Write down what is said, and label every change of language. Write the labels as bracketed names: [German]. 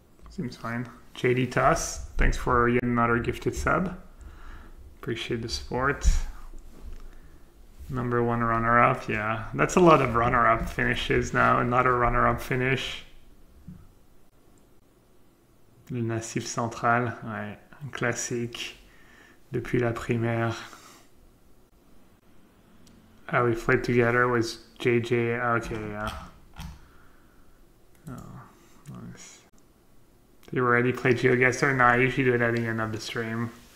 [English] Seems fine. JD Tuss, thanks for yet another gifted sub. Appreciate the support. Number 1 runner-up, yeah. That's a lot of runner-up finishes now. Another runner-up finish. [French] Le Nassif Central, ouais, un classique. Depuis la primaire. [English] We played together with JJ. Okay, yeah. Oh, nice. You already played GeoGuessr? No, I usually do it at the end of the stream.